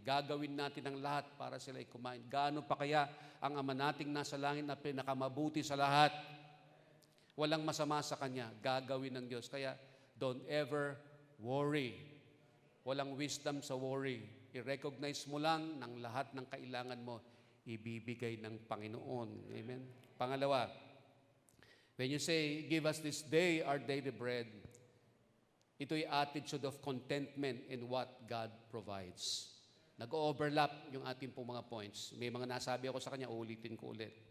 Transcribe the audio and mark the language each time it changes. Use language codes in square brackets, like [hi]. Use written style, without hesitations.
[tl] Gagawin natin ang lahat para sila kumain. Gaano pa kaya ang ama nating nasa langit na pinakamabuti sa lahat? Walang masama sa Kanya, gagawin ng Diyos. Kaya, [en] don't ever worry. [tl] Walang wisdom sa worry. I-recognize mo lang ng lahat ng kailangan mo, ibibigay ng Panginoon. Amen? [en] Pangalawa, when you say, "Give us this day our daily bread," ito'y attitude of contentment in what God provides. [tl] Nag-overlap yung ating pong mga points. May mga nasabi ako sa kanya, ulitin ko ulit.